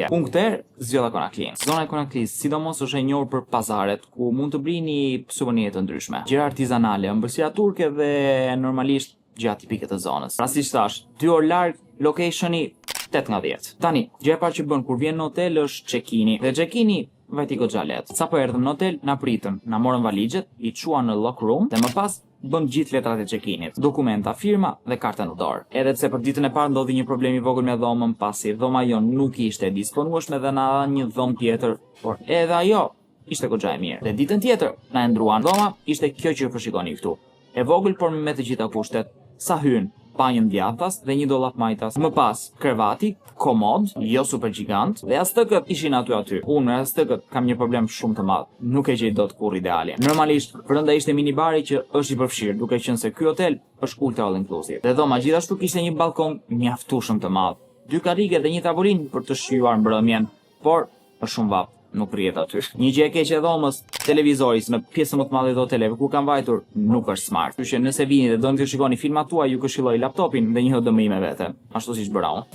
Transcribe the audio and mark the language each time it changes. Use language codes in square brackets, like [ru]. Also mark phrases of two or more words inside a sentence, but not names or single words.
[sq] Punkter, zgjodha Konakrin. Zona e Konakris, sidomos është e njohur për pazaret, ku mund të blini suvenire të ndryshme, gjëra artizanale, ëmbëlsira turke dhe normalisht gjatë tipike të zonës. Pra siç thash, 2 orë larg, locationi 8 nga 10. Tani, gjëja e parë që bën kur vjen në hotel është check-ini. Dhe check-ini vajti goxha lehtë. Sa po erdhëm në hotel, na pritën, na morën valixhet, i çuan në [en] lock room [sq] dhe më pas bëm gjithë letrat e check-init, dokumenta, firma dhe karta në dorë. Edhe pse për ditën e parë ndodhi një problem i vogël me dhomën, pasi dhoma jon nuk ishte disponueshme dhe na dha një dhomë tjetër, por edhe ajo ishte goxha e mirë. Dhe ditën tjetër na e ndruan. Dhoma ishte kjo që po shikoni këtu. E vogël por me të gjitha kushtet. Sa hyn, panjën djathtas dhe një dollap majtas. Më pas, krevati, komod, jo super gjigant, dhe astëkët ishin aty. Unë me astëkët kam një problem shumë të madh. Nuk e gjej dot kurrë ideale. Normalisht, brenda ishte minibari që është i përfshirë, duke qenë se ky hotel është [en] ultra all inclusive. [sq] Dhe dhoma gjithashtu kishte një balkon mjaftueshëm të madh, 2 karrige dhe një tavolinë për të shijuar mbrëmjen, por është shumë vap. Nuk rrihet aty. Një gjë e keqe e dhomës, televizori në pjesën më të madhe të hoteleve ku kam vajtur nuk është smart. Kështu që nëse vini dhe doni të shikoni filmat tuaj, ju këshilloj laptopin dhe një HDMI me vete, ashtu siç bëra unë.